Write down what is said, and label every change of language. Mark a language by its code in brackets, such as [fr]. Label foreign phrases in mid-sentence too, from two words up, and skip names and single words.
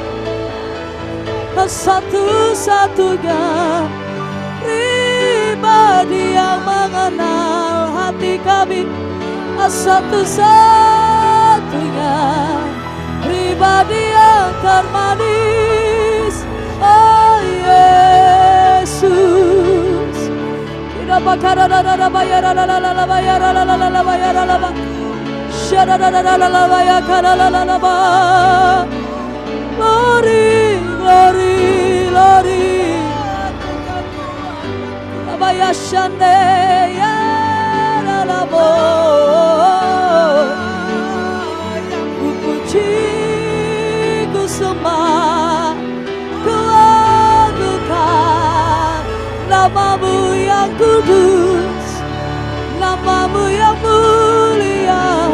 [id] Satu-satunya pribadi yang mengenal hati kami, satu-satunya pribadi yang termanis, oh Yesus. [en] Glory, glory, glory. Abaya shande ya lalabo. [id] Ku puji, ku sembah, ku agungkan nama-Mu yang kudus, nama-Mu yang mulia.